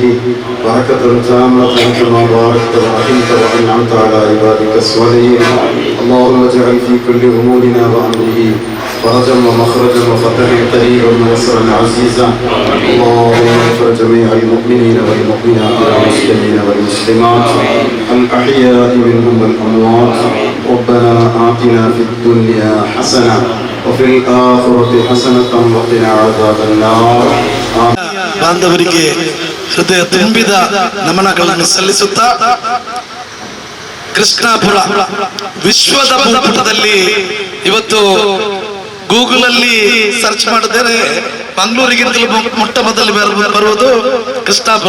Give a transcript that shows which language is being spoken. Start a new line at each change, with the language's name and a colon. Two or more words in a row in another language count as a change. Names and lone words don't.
Arabic: بركة تامة كما باركت ورحمت وأنعمت على عبادك الصالحين اللهم اجعل في كل أمورنا وأمره فرجا ومخرجا وفتحا قريبا ويسرا عزيزا اللهم اغفر جميع المؤمنين والمؤمنات والمسلمين والمسلمات الأحياء منهم والأموات ربنا آتنا في الدنيا حسنة وفي الآخرة حسنة وقنا عذاب النار
Kannada: ಬಾಂಧವರಿಗೆ ಹೃದಯ ತುಂಬಿದ ನಮನಗಳನ್ನು ಸಲ್ಲಿಸುತ್ತಾ ಕೃಷ್ಣಾಪುರ ವಿಶ್ವದ ಭೂಪಟದಲ್ಲಿ ಇವತ್ತು ಗೂಗಲ್ ಅಲ್ಲಿ ಸರ್ಚ್ ಮಾಡಿದರೆ ಮಂಗಳೂರಿಗಿಂತಲೂ ಮೊಟ್ಟ ಮೊದಲು ಬರುವುದು ಕೃಷ್ಣಾಪುರ.